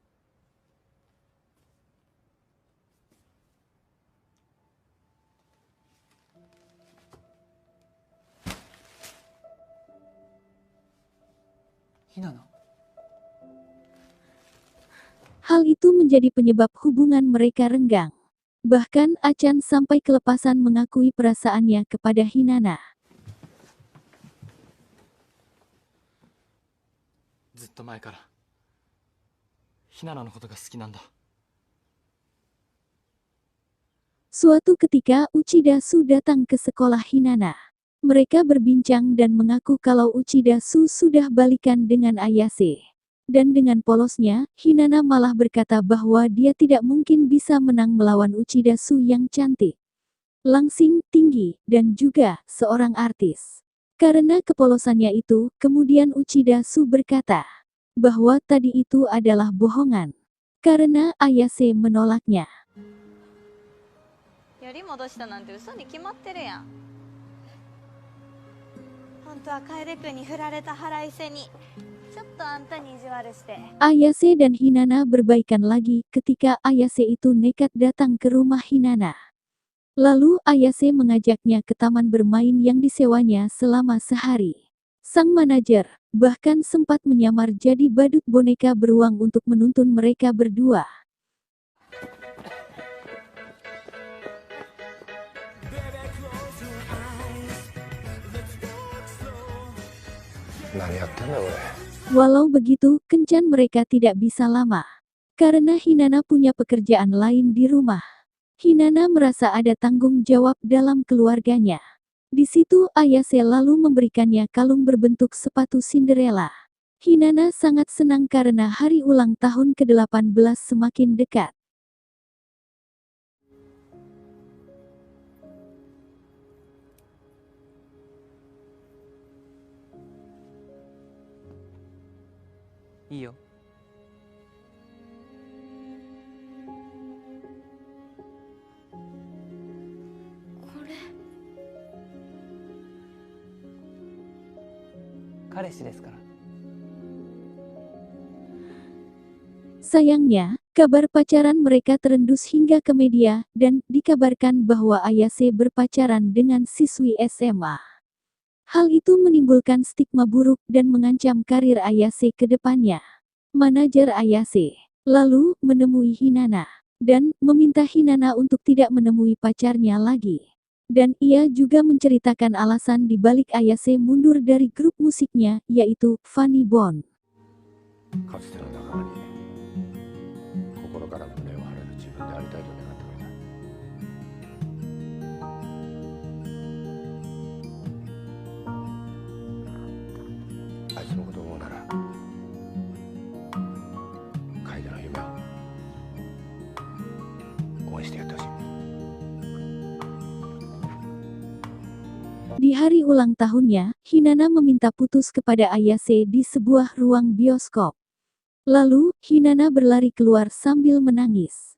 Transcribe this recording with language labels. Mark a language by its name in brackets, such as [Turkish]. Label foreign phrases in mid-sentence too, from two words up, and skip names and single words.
[Indonesian] Hinana? Hal itu menjadi penyebab hubungan mereka renggang. Bahkan Achan sampai kelepasan mengakui perasaannya kepada Hinana. [Japanese] ずっと前からひななのことが好きなんだ。 [Indonesian] Suatu ketika Uchida Su datang ke sekolah Hinana. Mereka berbincang dan mengaku kalau Uchida Su sudah balikan dengan Ayase. Dan dengan polosnya, Hinana malah berkata bahwa dia tidak mungkin bisa menang melawan Uchida Su yang cantik, langsing, tinggi, dan juga seorang artis. Karena kepolosannya itu, kemudian Uchida Su berkata bahwa tadi itu adalah bohongan. Karena Ayase menolaknya. [Japanese] より戻したなんて嘘に決まってるやん。本当は楓君に振られた腹いせにちょっとあんたに意地悪して。 [Indonesian] Ayase dan Hinana berbaikan lagi ketika Ayase itu nekat datang ke rumah Hinana. Lalu Ayase mengajaknya ke taman bermain yang disewanya selama sehari. Sang manajer bahkan sempat menyamar jadi badut boneka beruang untuk menuntun mereka berdua. [Japanese] 何やってんだ俺。 [Indonesian] Walau begitu, kencan mereka tidak bisa lama. Karena Hinana punya pekerjaan lain di rumah. Hinana merasa ada tanggung jawab dalam keluarganya. Di situ Ayase lalu memberikannya kalung berbentuk sepatu Cinderella. Hinana sangat senang karena hari ulang tahun ke-18 semakin dekat. [Japanese] いいよ。これ彼氏ですから。 [Indonesian] Sayangnya, kabar pacaran mereka terendus hingga ke media, dan dikabarkan bahwa Ayase berpacaran dengan siswi SMA. Hal itu menimbulkan stigma buruk dan mengancam karir Ayase ke depannya. Manajer Ayase lalu menemui Hinana dan meminta Hinana untuk tidak menemui pacarnya lagi. Dan ia juga menceritakan alasan di balik Ayase mundur dari grup musiknya, yaitu Funny Bone. [Japanese] かつての仲間に心から胸を張れる自分でありたいと願ってくれた。あいつのことを思うなら楓の夢を応援してやってほしい。 [Indonesian] Di hari ulang tahunnya, Hinana meminta putus kepada Ayase di sebuah ruang bioskop. Lalu, Hinana berlari keluar sambil menangis.